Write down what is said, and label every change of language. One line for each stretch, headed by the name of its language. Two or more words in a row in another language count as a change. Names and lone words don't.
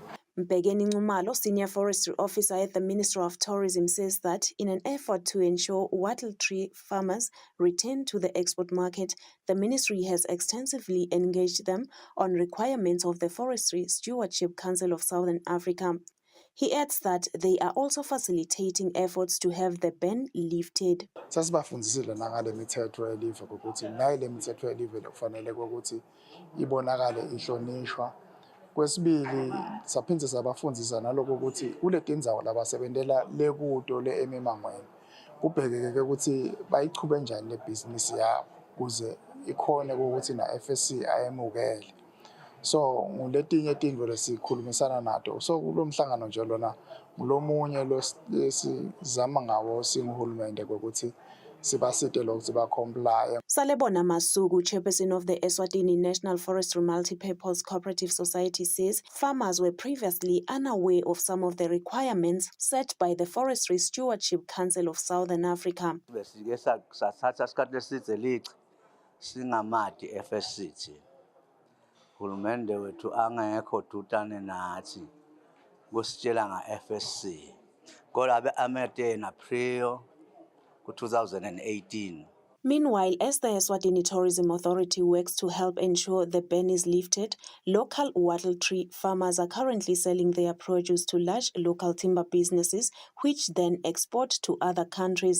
English: Mbegeni Nxumalo, Senior Forestry Officer at the Ministry of Tourism, says that in an effort to ensure wattle tree farmers return to the export market, the ministry has extensively engaged them on requirements of the Forestry Stewardship Council of Southern Africa. He adds that they are also facilitating efforts to have the ban lifted.
Swati: Sasibafundisile nangale mithetho yelive ukuthi nayi le mithetho yelive kufanele ukuthi ibonakale ihlonishwa. Kwesibili saphinde sabafundisa naloko ukuthi kule tindzawo labasebentela lekuto le emimangweni kubhekeke ukuthi bayichube njani le business yabo kuze ikhone ukuthi na FSC ayemukele. So nguletinye tindvo lesikhulumisana nato. So kulomhlangano nje lona ngulomunye lesizama ngawo singuhulumende ukuthi sibasite lokuthi ba-comply.
English: Salebona Masuku, chairperson of the Eswatini National Forestry Multipurpose Cooperative Society, says farmers were previously unaware of some of the requirements set by the Forestry Stewardship Council of Southern Africa.
Swati: Hulumende wetu angekho dutane nathi kusitshela nga-FSC kodwa abe amete in April 2018.
English: Meanwhile, as the Eswatini Tourism Authority works to help ensure the ban is lifted, local wattle tree farmers are currently selling their produce to large local timber businesses, which then export to other countries.